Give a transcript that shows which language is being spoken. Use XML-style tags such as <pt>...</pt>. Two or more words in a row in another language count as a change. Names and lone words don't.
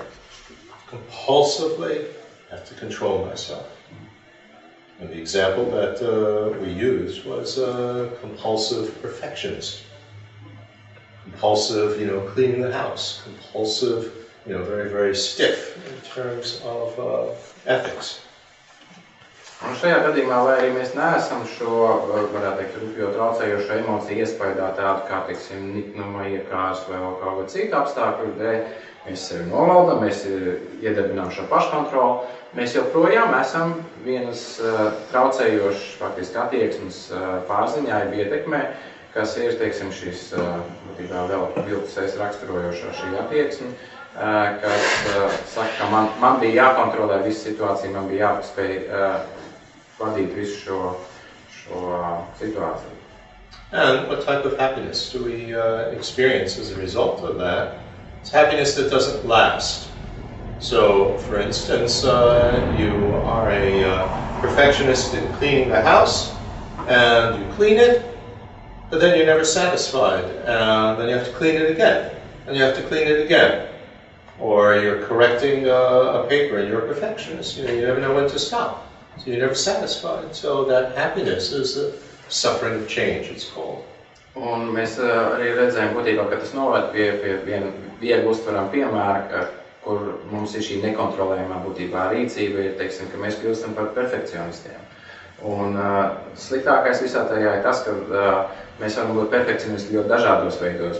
<en>Compulsively have to control myself. And the example that we used was a compulsive perfectionist. Compulsive, cleaning the house. Compulsive, very, very stiff in terms of ethics.</en> <lv>Un šajā gadījumā, lai arī mēs neesam šo, varētu teikt, rupjo traucējošo emociju iespaidā tādu kā, niknuma, iekārs vai vēl kaut kādu citu apstākļu dēļ, mēs sevi novaldam, mēs iedarbinām šo paškontrolu, mēs joprojām esam vienas traucējošas, faktiski attieksmes pārziņā, ietekmē, kas ir, šis, būtībā vēl viltus es raksturojošā šī attieksme, kas saka, ka man bija jākontrolē visu situāciju, man bija jāspēj vadīt visu šo situāciju.</lv> <en>And what type of happiness do we experience as a result of that? It's happiness that doesn't last. So, for instance, you are a perfectionist in cleaning the house, and you clean it, but then you're never satisfied, and then you have to clean it again, and you have to clean it again. Or you're correcting a paper and you're a perfectionist, you never know when to stop. So you're never satisfied. So that happiness is the suffering of change, it's called.</en> <lv>Un mēs arī redzējām būtībā, ka tas noved pie viena viegli uztveram piemēra, kur mums ir šī nekontrolējumā būtībā rīcība, ka mēs kļūstam par perfekcionistiem. Un sliktākais visā tajā ir tas, ka mēs varam būt perfekcionisti ļoti dažādos veidos.</lv>